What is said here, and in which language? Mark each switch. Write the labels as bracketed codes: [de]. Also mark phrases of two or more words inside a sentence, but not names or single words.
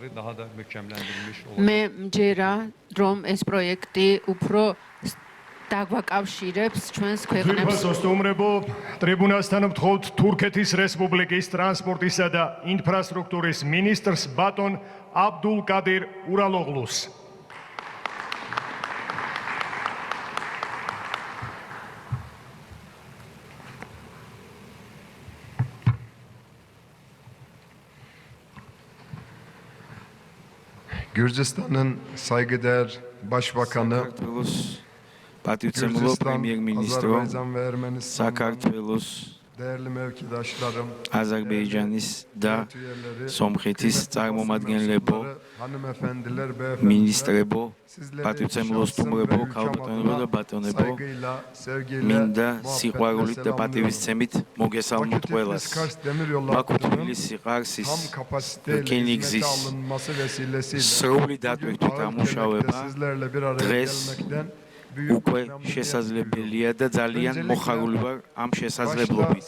[ka] მე მჯერა, რომ ეს პროექტი უფრო დაგვაკავშირებს ჩვენს ქვეყნებს. Ძვირფასო სტუმრებო, ტრიბუნასთან ვთხოვთ თურქეთის რესპუბლიკის ტრანსპორტისა და ინფრასტრუქტურის მინისტრს ბატონ აბდულ კადირ ურალოღლუს. [tr] Gürcistan'ın saygıdeğer Başbakanı [ka] პატივცემულო პრემიერ-მინისტრო, საქართველოს [tr] değerli mevkidaşlarım, [ka] აზერბაიჯანის და სომხეთის წარმომადგენლებო, [tr] hanımefendiler, [ka] ministrebo, პატივცემულო სტუმრებო, ქალბატონებო და ბატონებო, მინდა სიყვარულით და პატივისცემით მოგესალმოთ ყველას. ბაქო თბილისი ყარსის რკინიგზის სრული დატვირთვით ამუშავება დღეს უკვე შესაძლებელია და ძალიან მოხარული ვარ ამ შესაძლებლობით.